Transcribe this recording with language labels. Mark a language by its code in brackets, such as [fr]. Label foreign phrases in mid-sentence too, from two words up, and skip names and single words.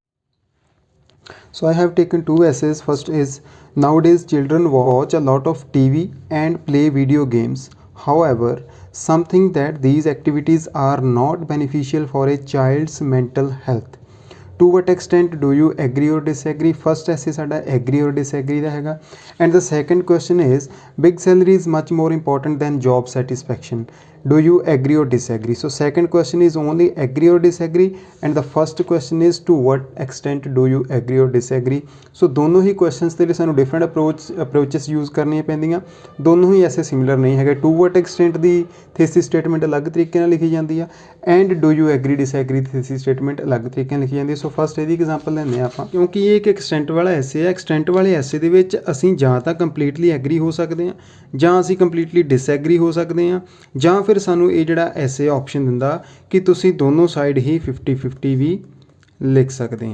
[en] So I have taken two essays. First is, nowadays children watch a lot of TV and play video games. However, something that these activities are not beneficial for a child's mental health. To what extent do you agree or disagree? First essay ਸਾਡਾ agree or disagree [pa] ਦਾ ਹੈਗਾ, [en] and the second question is, big salary is much more important than job satisfaction. Do you agree or disagree? So second question is only agree or disagree, and the first question is to what extent do you agree or disagree. [pa] So ਦੋਨੋਂ ਹੀ questions ਦੇ ਲਈ ਸਾਨੂੰ [en] different approaches use [pa] ਕਰਨੀਆਂ ਪੈਂਦੀਆਂ, ਦੋਨੋਂ ਹੀ ਐਸੇ similar ਨਹੀਂ ਹੈਗੇ. [en] To what extent [pa] ਦੀ [en] thesis statement [pa] ਅਲੱਗ ਤਰੀਕੇ ਨਾਲ ਲਿਖੀ ਜਾਂਦੀ ਆ, [en] and do you agree disagree thesis statement [pa] ਅਲੱਗ ਤਰੀਕੇ ਨਾਲ ਲਿਖੀ ਜਾਂਦੀ ਹੈ. [en] So first [pa] ਇਹਦੀ ਐਗਜ਼ਾਮਪਲ ਲੈਂਦੇ ਹਾਂ ਆਪਾਂ, ਕਿਉਂਕਿ ਇਹ ਇੱਕ ਐਕਸਟੈਂਟ ਵਾਲਾ ਐਸੇ ਹੈ. ਐਕਸਟੈਂਟ ਵਾਲੇ ਐਸੇ ਦੇ ਵਿੱਚ ਅਸੀਂ ਜਾਂ ਤਾਂ [en] completely agree [pa] ਹੋ ਸਕਦੇ ਹਾਂ, ਜਾਂ ਅਸੀਂ [en] completely disagree [pa] ਹੋ ਸਕਦੇ ਹਾਂ, ਜਾਂ ਫਿਰ ਸਾਨੂੰ ਇਹ ਜਿਹੜਾ [en] essay option [pa] ਦਿੰਦਾ ਕਿ ਤੁਸੀਂ ਦੋਨੋਂ ਸਾਈਡ ਹੀ 50-50 ਵੀ ਲਿਖ ਸਕਦੇ ਹਾਂ.